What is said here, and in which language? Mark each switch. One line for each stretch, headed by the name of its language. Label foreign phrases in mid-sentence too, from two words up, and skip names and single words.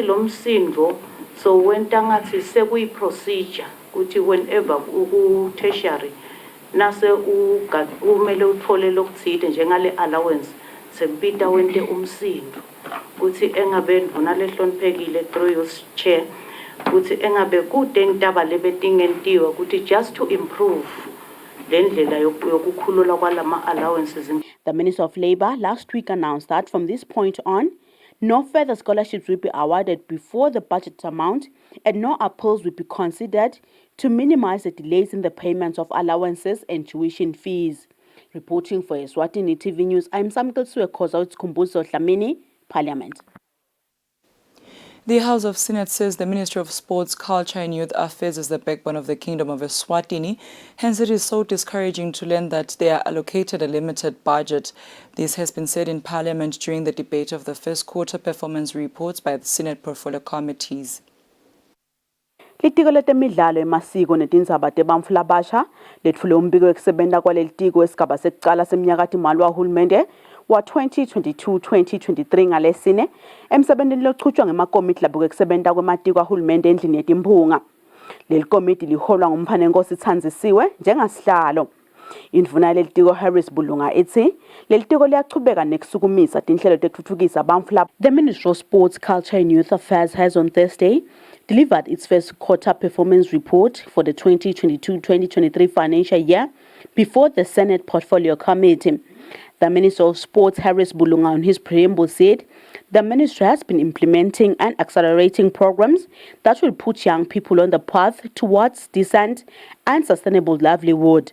Swati: lomsindo so wenta ngathi sekuyi procedure ukuthi whenever ku tertiary nase umele uthole lokuthile njengale allowance sebita wente umsindo ukuthi engabe ndvuna lehloniphekile
English: through your chair
Swati: ukuthi engabe kude ngitaba lebetingentiwa ukuthi
English: just to improve
Swati: lendlela yokukhulula kwalama allowances.
English: The Minister of Labour last week announced that from this point on, no further scholarships will be awarded before the budget amount and no appeals will be considered to minimize the delays in the payments of allowances and tuition fees. Reporting for Eswatini TV News, I'm Samkel Suekoza with Kumbuzo Dlamini, Parliament. The House of Senate says the Ministry of Sports, Culture and Youth Affairs is the backbone of the Kingdom of Eswatini. Hence, it is so discouraging to learn that they are allocated a limited budget. This has been said in Parliament during the debate of the first quarter performance reports by the Senate portfolio committees.
Swati: Litiko letemidlalo emasiko netindzaba tebantfu labasha letfule umbiko wekusebenta kwaleli tiko esigaba sekucala semnyakatimali wahulumende wa 2022-2023 ngalesine emsebentini lochutshwa ngemakomiti labo wekusebenta kwematiko ahulumende endlini yetimphunga. Leli komiti liholwa ngumphanenkosi Tsandzisiwe njengasihlalo. Indvuna leli tiko Harris Bulunga ithi leli tiko liyachubeka nekusukumisa tinhlelo tekutfutfukisa bantfu labo.
English: The Ministry of Sports, Culture and Youth Affairs has on Thursday delivered its first quarter performance report for the 2022-2023 financial year before the Senate Portfolio Committee. The Minister of Sports, Harris Bulunga, on his preamble said the ministry has been implementing and accelerating programs that will put young people on the path towards decent and sustainable livelihood.